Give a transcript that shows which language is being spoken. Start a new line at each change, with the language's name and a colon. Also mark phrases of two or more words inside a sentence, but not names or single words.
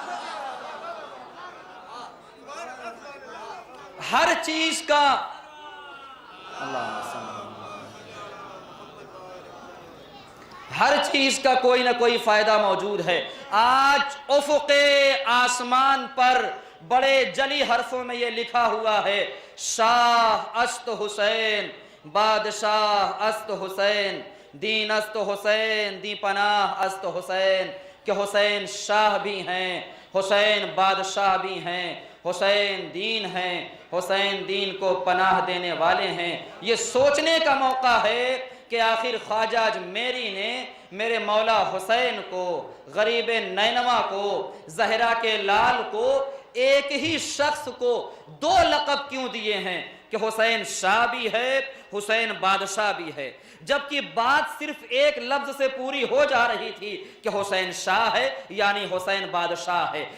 Urdu: ہر چیز کا ہر چیز کا کوئی نہ کوئی فائدہ موجود ہے۔ آج افق آسمان پر بڑے جلی حرفوں میں یہ لکھا ہوا ہے،
Persian: شاہ است حسین، بادشاہ است حسین، دین است حسین، دی پناہ است حسین،
Urdu: کہ حسین شاہ بھی ہیں، حسین بادشاہ بھی ہیں، حسین دین ہیں، حسین دین کو پناہ دینے والے ہیں۔ یہ سوچنے کا موقع ہے کہ آخر خواجہ اجمیری نے میرے مولا حسین کو، غریب نینوا کو، زہرا کے لال کو، ایک ہی شخص کو 2 لقب کیوں دیے ہیں کہ حسین شاہ بھی ہے، حسین بادشاہ بھی ہے، جبکہ بات صرف ایک لفظ سے پوری ہو جا رہی تھی کہ حسین شاہ ہے یعنی حسین بادشاہ ہے۔